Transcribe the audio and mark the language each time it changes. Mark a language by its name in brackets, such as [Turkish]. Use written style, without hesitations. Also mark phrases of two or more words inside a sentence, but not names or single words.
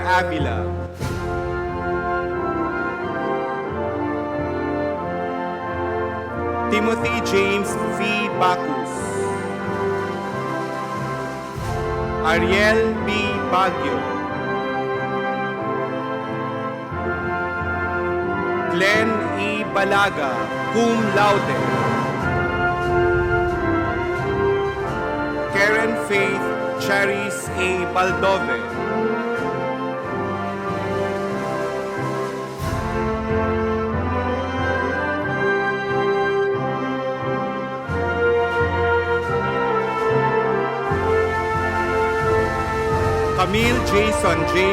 [English] Avila, Timothy James V. Bacus, Ariel B. Baguio, Glenn E. [Latin] Balaga, cum laude, [English] Karen Faith Charis A. Baldove, Camille Jason J.